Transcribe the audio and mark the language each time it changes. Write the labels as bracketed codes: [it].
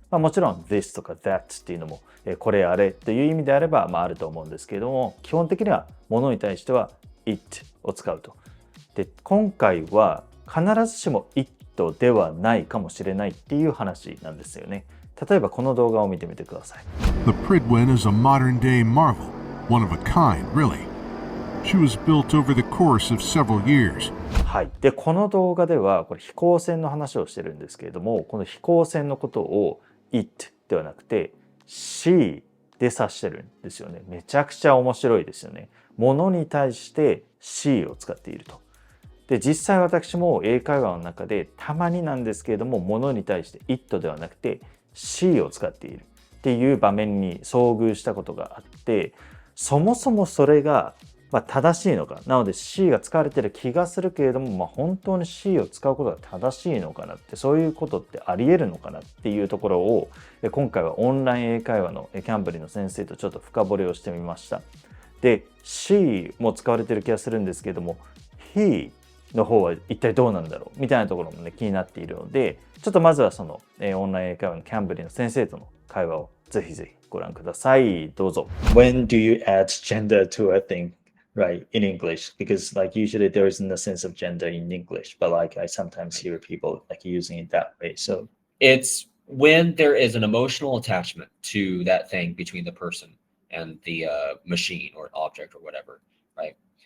[ja] もちろん this とか that っていうのもこれあれという意味であればあると思うんですけれども、基本的にはものに対しては it を使うと。で、今回は必ずしも it ではないかもしれないっていう話なんですよね。例えばこの動画を見てみてください。 [en] The Prydwen is a modern-day marvel, one of a kind, really. She was built over the course of several years. [ja] はい。で、この動画ではこれ飛行船の話をしてるんですけれども、この飛行船のことを it ではなくて she で指してるんですよね。めちゃくちゃ面白いですよね。ものに対して she を使っていると。で、実際私も英会話の中でたまになんですけれども、ものに対して it ではなくてshe を使っているっていう場面に遭遇したことがあって、そもそもそれが正しいのか、なので she が使われている気がするけれども、本当に she を使うことが正しいのかなって、そういうことってあり得るのかなっていうところを今回はオンライン英会話のCamblyの先生とちょっと深掘りをしてみました。で、she も使われている気がするんですけれども、heの方は一体どうなんだろうみたいなところもね気になっているので、ちょっとまずはその、オンライン英会話のCamblyの先生との会話をぜひぜひご覧ください。どうぞ。 [en] When do you add gender to a thing, right, in English? Because like usually there isn't a sense of gender in English, but like I sometimes hear people like using it that way. So it's when there is an emotional attachment to that thing between the person and the machine or object or whatever, right?